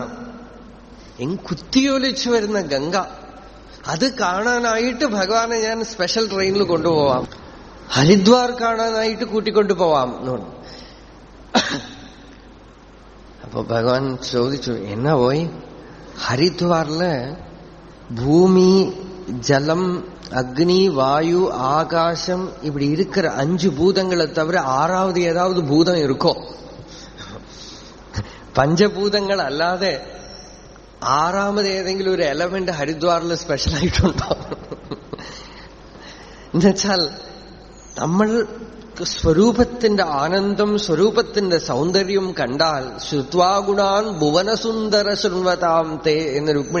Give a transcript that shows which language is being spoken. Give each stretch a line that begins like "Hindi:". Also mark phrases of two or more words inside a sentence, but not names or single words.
Malayalam: കുത്തിയൊലിച്ചു വരുന്ന ഗംഗ, അത് കാണാനായിട്ട് ഭഗവാനെ ഞാൻ സ്പെഷ്യൽ ട്രെയിനിൽ കൊണ്ടുപോവാം, ഹരിദ്വാർ കാണാനായിട്ട് കൂട്ടിക്കൊണ്ടുപോവാം എന്ന് പറഞ്ഞു. അപ്പൊ ഭഗവാൻ ചോദിച്ചു, എന്നാ പോയി? ഹരിദ്വാറില് ഭൂമി, ജലം,
Tamil: அக்னி, வாயு, ஆகாசம் இப்படி இருக்கிற 5 பூதங்களை தவிர 6வது ஏதாவது பூதம் இருக்கோ?
Malayalam: പഞ്ചഭൂതങ്ങൾ അല്ലാതെ 6ാമത് ഏതെങ്കിലും ഒരു എലമെന്റ് ഹരിദ്വാറിൽ സ്പെഷ്യലായിട്ടുണ്ടോ? എന്നുവെച്ചാൽ നമ്മൾ സ്വരൂപത്തിന്റെ ആനന്ദം, സ്വരൂപത്തിന്റെ സൗന്ദര്യം കണ്ടാൽ
Sanskrit: ശ്രുത്വാഗുണാൻ ഭുവനസുന്ദര ശൃണ്വതാം തേ
Malayalam: എന്ന രുക്മിണി.